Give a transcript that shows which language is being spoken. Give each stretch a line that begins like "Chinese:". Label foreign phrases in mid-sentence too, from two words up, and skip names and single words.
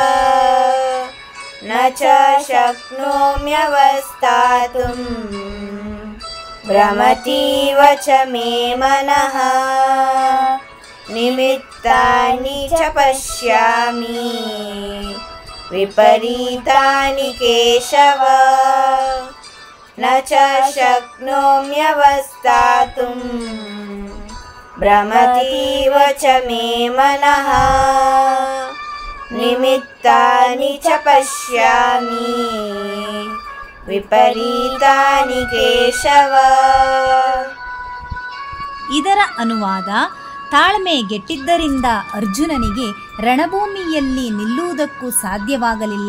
Sanskrit: ನ ಚ ಶಕ್ನೋಮ್ಯವಸ್ಥಾತುಂ ಭ್ರಮತೀವ ಚ ಮೇ ಮನಃ ನಿಮಿತ್ತಾನಿ ಚ ಪಶ್ಯಾಮಿ ವಿಪರೀತಾನಿ ಕೇಶವ. ನ ಚ ಶಕ್ನೋಮ್ಯವಸ್ಥಾತುಂ ಭ್ರಮತೀವ ಚ ಮೇ ಮನಃ ನಿಮಿತ್ತಾನಿ ಚ ಪಶ್ಯಾಮಿ ವಿಪರೀತಾನಿ ಕೇಶವ.
Kannada: ಇದರ ಅನುವಾದ: ತಾಳ್ಮೆ ಗೆಟ್ಟಿದ್ದರಿಂದ ಅರ್ಜುನನಿಗೆ ರಣಭೂಮಿಯಲ್ಲಿ ನಿಲ್ಲುವುದಕ್ಕೂ ಸಾಧ್ಯವಾಗಲಿಲ್ಲ.